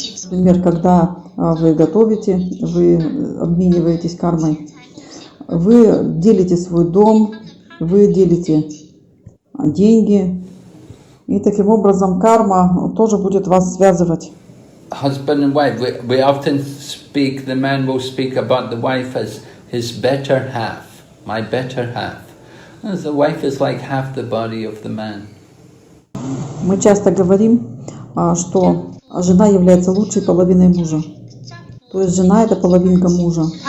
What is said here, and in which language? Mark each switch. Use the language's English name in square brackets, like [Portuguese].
[Russian] Например, когда вы готовите, вы обмениваетесь кармой, вы делите свой дом, вы делите деньги, и таким образом карма тоже будет вас связывать. [English] Husband and wife, we often speak, the man will speak about the wife as his better half, my better half. As the wife is like half the body of the man. [Russian] Мы часто говорим, что жена является лучшей половиной мужа. То есть жена – это половинка мужа.